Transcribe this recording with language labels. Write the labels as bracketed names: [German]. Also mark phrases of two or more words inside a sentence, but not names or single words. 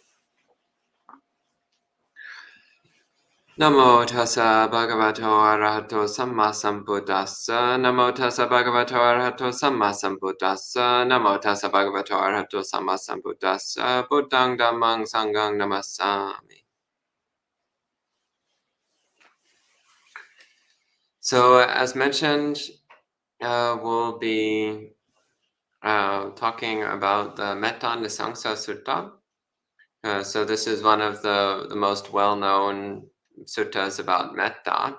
[Pali] Namo tassa bhagavato arahato samma sambuddhassa. Namo tassa bhagavato arahato samma sambuddhassa. Namo tassa bhagavato arahato samma sambuddhassa. Buddhang dhammang sanghang namassami. [English] So as mentioned, we'll be talking about the Mettānisaṁsa Sutta. So this is one of the most well-known suttas about metta.